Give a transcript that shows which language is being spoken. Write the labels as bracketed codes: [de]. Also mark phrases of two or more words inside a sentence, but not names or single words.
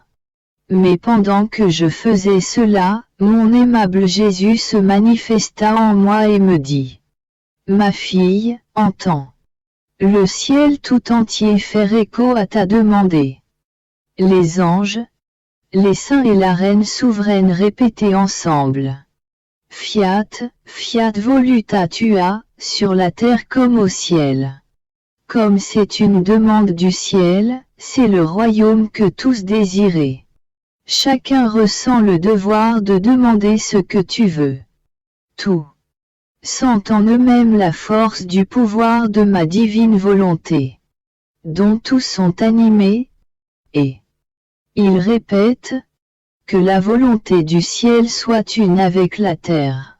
[fr] Mais pendant que je faisais cela, mon aimable Jésus se manifesta en moi et me dit, « Ma fille, entends. Le ciel tout entier fait écho à ta demandée. » Les anges, les saints et la reine souveraine répétaient ensemble. [la] Fiat, fiat voluta tua, [fr] sur la terre comme au ciel. Comme c'est une demande du ciel, c'est le royaume que tous désiraient. Chacun ressent le devoir de demander ce que tu veux. Tout sentent en eux-mêmes la force du pouvoir de ma divine volonté, dont tous sont animés, et ils répètent, que la volonté du ciel soit une avec la terre.